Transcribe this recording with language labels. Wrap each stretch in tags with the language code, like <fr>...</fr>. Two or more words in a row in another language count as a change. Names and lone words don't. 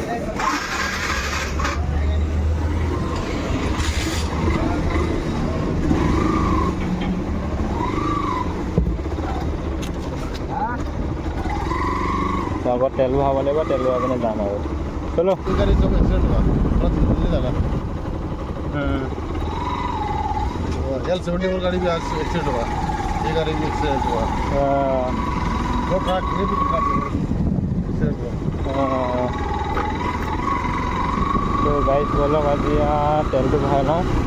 <as>আগত তেল ভৰাব লাগিব, তেল ভৰাই পিনে যাম আৰু।</as> <hi>চলো गाड़ी सब एक्सीडेंट हुआ, थोड़ा दिल्ली लगा। L74 गाड़ी भी आज एक्सीडेंट हुआ, ये गाड़ी भी एक्सीडेंट हुआ। वो ट्रक ये भी ट्रक एक्सीडेंट हुआ। तो गाइस बोलो आज यहाँ तेल तो भराई लूँ।</hi>